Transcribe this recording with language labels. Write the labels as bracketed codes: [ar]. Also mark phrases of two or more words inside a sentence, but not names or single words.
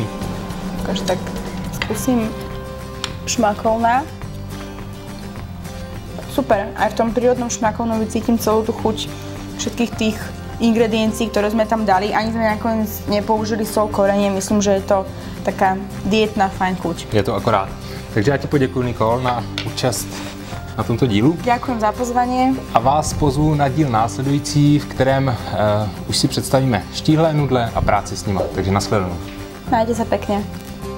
[sk] Takže tak skúsim šmakouna. Super, aj v tom prírodnom šmakounovi cítim celú tú chuť všetkých tých ingrediencií, ktoré sme tam dali. Ani sme nakoniec nepoužili sol korenie. Myslím, že je to taká dietná fajn chuť. Je to akorát. [cs] Takže já ti poděkuji, Nikol, na účast na tomto dílu. [sk] Ďakujem za pozvanie. [cs] A vás pozvu na díl následující, v kterém už si představíme štíhle, nudle a práci s nima. Takže nashledanou. [sk] Majte sa pekne.